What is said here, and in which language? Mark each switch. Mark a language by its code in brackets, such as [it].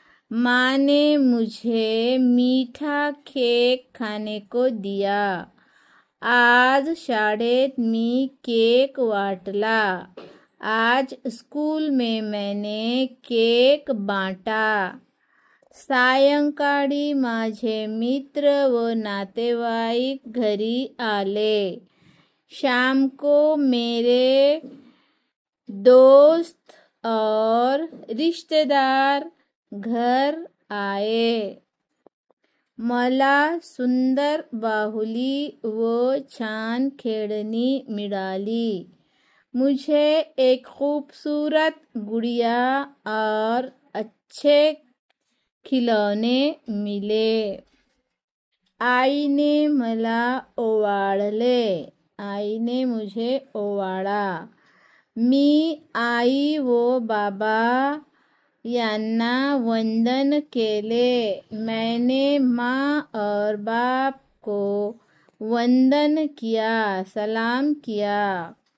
[hi] माँ ने मुझे मीठा केक खाने को दिया. [mr] आज शाळेत मी केक वाटला. [hi] आज स्कूल में मैंने केक बांटा. [mr] सायंकाळी माझे मित्र व नातेवाईक घरी आले. [hi] शाम को मेरे दोस्त और रिश्तेदार घर आए. [mr] मला सुंदर बाहुली व छान खेळणी मिळाली. [hi] मुझे एक खूबसूरत गुड़िया और अच्छे खिलौने मिले. [mr] आईने मला ओवाळले. [hi] आईने मुझे ओवाळा. [mr] मी आई व बाबा यांना वंदन केले. [hi] मैंने माँ और बाप को वंदन किया, सलाम किया.